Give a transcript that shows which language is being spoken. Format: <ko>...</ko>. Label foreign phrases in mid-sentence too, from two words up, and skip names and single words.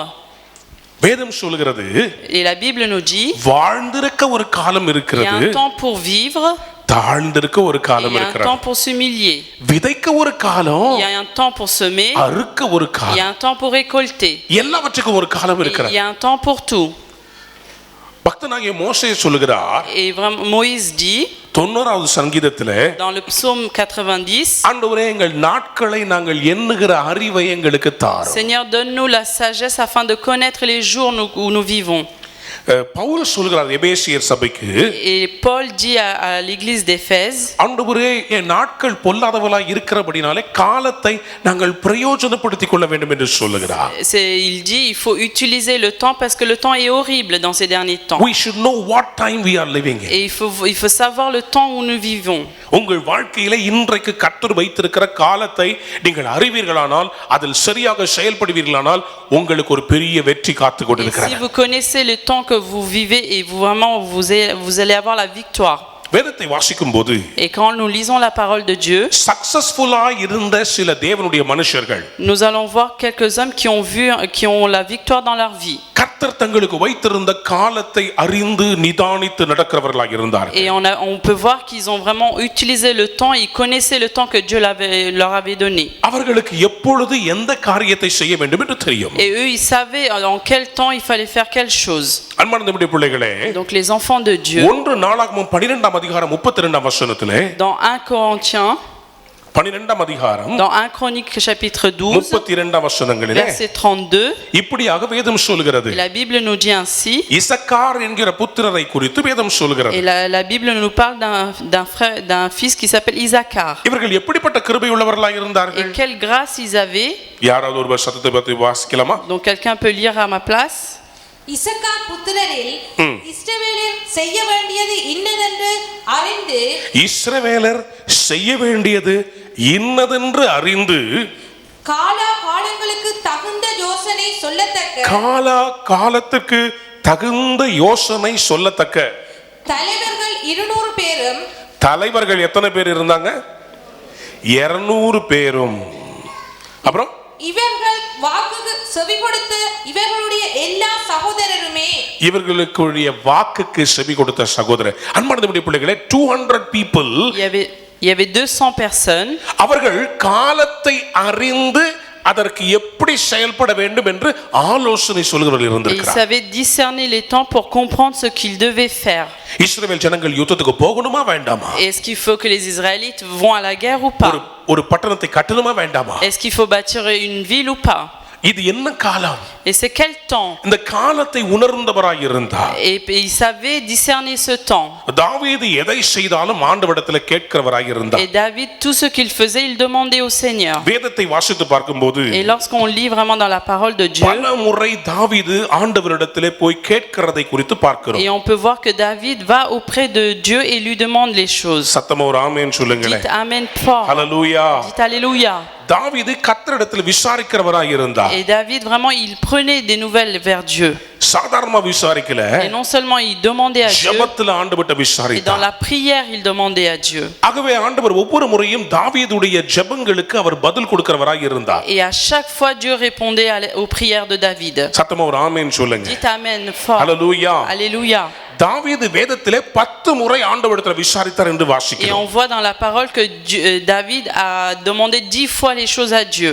<ta>வேதம் சொல்கிறது,</ta> <fr>Et la Bible nous dit,</fr> <ta>வாழ்ந்திருக்க ஒரு காலம்</ta> <fr>il y a</fr> <ta>இருக்கிறது,</ta> <fr>un temps pour vivre,</fr> <ta>தாழ்ந்திருக்க ஒரு</ta> <fr>et</fr> <ta>காலம்</ta> <fr>il y a un</fr> <ta>இருக்கிறது.</ta> <fr>temps pour s'humilier.</fr> <ta>விதைக்க ஒரு காலம்,</ta> <fr>Il y a un temps pour semer,</fr> <ta>அறுக்க ஒரு</ta> <fr>il y</fr> <ta>காலம்.</ta> <fr>a un temps pour récolter.</fr> <ta>எல்லாவற்றுக்கும் ஒரு காலம்</ta> <fr>Et il</fr> <ta>இருக்கிறது.</ta> <fr>y a un temps pour tout.</fr> <ta>பக்தனாகிய மோசே சொல்லுகிறார்,</ta> <fr>Et vraiment, Moïse dit,</fr> <ta>90வது சங்கீதத்திலே,</ta> <fr>dans le psaume 90,</fr> <ta>ஆண்டவரே எங்கள் நாட்களை நாங்கள் எண்ணுகிற அறிவை எங்களுக்கு தாரும்.</ta> <fr>Seigneur, donne-nous la sagesse afin de connaître les jours où nous vivons.</fr> <ta>பவுல் சொல்கிறார் எபேசியர் சபைக்கு,</ta> <fr>Et Paul dit à l'église d'Éphèse,</fr> <ta>ஆண்டவரே என் நாட்கள் பொல்லாதவளாய் இருக்கிறபடினாலே காலத்தை நாங்கள் பிரயோஜனப்படுத்திக் கொள்ள வேண்டும் என்று சொல்லுகிறார்.</ta> <fr>il dit il faut utiliser le temps parce que le temps est horrible dans ces derniers temps.</fr> <en>We should know what time we are living in.</en> <fr>Et il faut savoir le temps où nous vivons.</fr> <ta>உங்கள் வாழ்க்கையிலே இன்றைக்கு கர்த்தர் வைத்திருக்கிற காலத்தை நீங்கள் அறிவீர்களானால், அதில் சரியாக செயல்படுவீர்களானால் உங்களுக்கு ஒரு பெரிய வெற்றி காத்து</ta> <fr>Et</fr> <ta>கொண்டிருக்கிறது.</ta> <fr>si vous connaissez le temps que vous vivez et vous allez avoir la victoire.</fr> <ta>வேதத்தை வாசிக்கும் போது</ta> <fr>Et quand nous lisons la parole de Dieu,</fr> <ta>சக்சஸ்ஃபுல்லா இருந்த சில தேவனுடைய மனுஷர்கள்,</ta> <fr>nous allons voir quelques hommes qui ont la victoire dans leur vie.</fr> <ta>கர்த்தர் தங்களுக்கு வைத்திருந்த காலத்தை அறிந்து நிதானித்து நடக்கிறவர்களாக இருந்தார்கள்.</ta> <fr>Et on peut voir qu'ils ont vraiment utilisé le temps, ils connaissaient le temps que Dieu leur avait donné.</fr> <ta>அவர்களுக்கு எப்பொழுது எந்த காரியத்தை செய்ய வேண்டும் என்று தெரியும்.</ta> <fr>Et eux, ils savaient en quel temps il fallait faire quelle chose.</fr> <ta>அன்பான நம்முடைய பிள்ளைகளே,</ta> <fr>Donc les enfants de Dieu,</fr> <ta>1 நாளாகமம் 12ஆம் அதிகாரம் 32ஆம் வசனத்திலே,</ta> <fr>dans 1 Corinthiens,</fr> <ta>12ஆம் அதிகாரம்</ta> <fr>dans 1 Chronique chapitre 12,</fr> <ta>32ஆம் வசனங்களிலே</ta> <fr>verset 32,</fr> <ta>இப்படியாக வேதம் சொல்கிறது.</ta> <fr>la Bible nous dit ainsi,</fr> <ta>இசக்கார் என்கிற புத்திரரை குறித்து வேதம் சொல்கிறது.</ta> <fr>et la Bible nous parle d'un fils qui s'appelle Isaacar.</fr> <ta>இவர்கள் எப்படிப்பட்ட கிருபை உள்ளவர்களாக இருந்தார்கள்?</ta> <fr>Et quelle grâce ils avaient.</fr> <ta>யாராவது ஒரு சத்தத்தை பத்தி வாசிக்கலாமா?</ta> <fr>Donc quelqu'un peut lire à ma place.</fr> <ta>இசக்கார் புத்திரரில் இஸ்ரவேலர் செய்ய வேண்டியது இன்னதென்று அறிந்து, இஸ்ரவேலர் செய்ய வேண்டியது இன்னதென்று அறிந்து, காலங்களுக்கு தகுந்த யோசனை சொல்லத்தக்க, காலத்திற்கு தகுந்த யோசனை சொல்லத்தக்க தலைவர்கள் 200 பேரும். தலைவர்கள் எத்தனை பேர் இருந்தாங்க? 200 பேரும். அப்புறம் இவர்கள் வாக்குக்கு செவி கொடுத்த இவர்களுடைய எல்லா சகோதரருமே, இவர்களுக்குரிய வாக்குக்கு செவி கொடுத்த சகோதரர். அன்பான நம்முடைய பிள்ளைகளே,</ta> <en>200 people,</en> <fr>Il y avait 200 personnes.</fr> <ta>அவர்கள் காலத்தை அறிந்து அதற்கு எப்படி செயல்பட வேண்டும் என்று ஆலோசனை சொல்கிறவர்கள்</ta> <fr>Et ils</fr> <ta>இருந்திருக்கிறார்.</ta> <fr>savaient discerner les temps pour comprendre ce qu'ils devaient faire.</fr> <ta>இஸ்ரவேல் ஜனங்கள் யுத்தத்துக்கு போகணுமா வேண்டாமா?</ta> <fr>Est-ce qu'il faut que les Israélites vont à la guerre ou pas?</fr> <ta>ஒரு பட்டணத்தை கட்டணுமா வேண்டாமா?</ta> <fr>Est-ce qu'il faut bâtir une ville ou pas?</fr> <ta>இது என்ன காலம்?</ta> <fr>Et c'est quel temps?</fr> <ta>இந்த காலத்தை உணர்ந்தவராய் இருந்தார்.</ta> <fr>Et il savait discerner ce temps.</fr> <ta>தாவீது எதை செய்தாலும் ஆண்டவரிடத்தில் கேட்கிறவராய் இருந்தார்.</ta> <fr>Et David, tout ce qu'il faisait, il demandait au Seigneur.</fr> <ta>வேதத்தை வாசித்து பார்க்கும்போது,</ta> <fr>Et lorsqu'on lit vraiment dans la parole de Dieu,</fr> <ta>பல முறை தாவீது ஆண்டவரிடத்திலே போய் கேட்கிறதை குறித்து பார்க்கிறோம்.</ta> <fr>et on peut voir que David va auprès de Dieu et lui demande les choses.</fr> <ta>சத்தமா ஒரு ஆமென் சொல்லுங்களேன்.</ta> <fr>Dites Amen fort.</fr> <ta>ஹல்லேலூயா.</ta> <fr>Dites Alléluia.</fr> <ta>தாவீது கர்த்தரிடத்தில் விசாரிக்கிறவராய் இருந்தார்.</ta> <fr>Et David, vraiment, il prenait des nouvelles vers Dieu.</fr> <ta>சாதாரணமா விசாரிக்கல,</ta> <fr>Et non seulement il demandait à Dieu,</fr> <ta>ஜெபத்துல ஆண்டவர்ட்ட</ta> <fr>et dans</fr> <ta>விசாரித்தார்.</ta> <fr>la prière, il demandait à Dieu.</fr> <ta>ஆகவே ஆண்டவர் ஒவ்வொரு முறையும் தாவீதுடைய ஜெபங்களுக்கு அவர் பதில் கொடுக்கிறவராய் இருந்தார்.</ta> <fr>Et à chaque fois, Dieu répondait aux prières de David.</fr> <ta>சத்தமா ஒரு ஆமென் சொல்லுங்க.</ta> <fr>Dites Amen fort.</fr> <ta>ஹல்லேலூயா.</ta> <fr>Alléluia.</fr> <ta>தாவீது வேதத்திலே 10 முறை ஆண்டவரிடத்தில் விசாரித்தார் என்று</ta> <fr>Et</fr> <ta>வாசிக்கிறோம்.</ta> <fr>on voit dans la parole que David a demandé 10 fois les choses à Dieu.</fr>